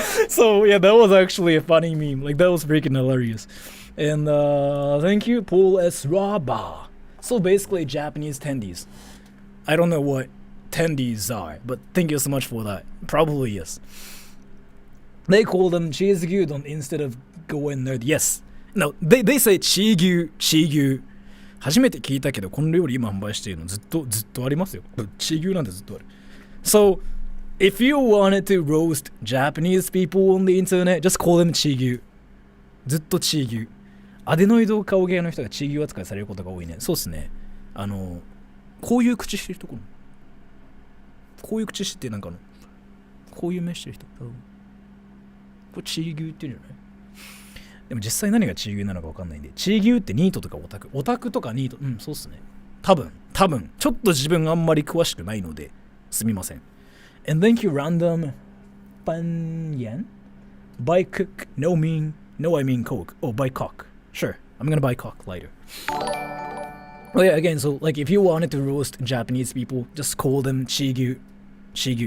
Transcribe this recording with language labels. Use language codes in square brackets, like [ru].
[en] So yeah, that was actually a funny meme. Like that was freaking hilarious. And thank you, Paul S. Raba. So basically Japanese tendies. I don't know what tendies are, but thank you so much for that. Probably yes. They call them cheese gyudon instead of going nerd. Yes. No, they say [ja] チー牛初めて聞いたけどこの料理今販売しているのずっとありますよ。チー牛なんてずっとある。 [en] So if you wanted to roast Japanese people on the internet, just call them チー牛。 [ja] ずっとチー牛。アデノイド顔芸の人がチー牛扱いされることが多いね。そうっすね。こういう口してる人こういう口してなんかこういう目してる人。これチー牛って言うんじゃない？でも実際何がチー牛なのか分かんないんで、チー牛ってニートとかオタクとかニート、そうっすね。多分ちょっと自分あんまり詳しくないのですみません。 [en] And thank you random Panyan buy cook no I mean coke. Oh, buy cock. Sure, I'm gonna buy cock later. Oh yeah, again, so like if you wanted to roast Japanese people, just call them チー牛.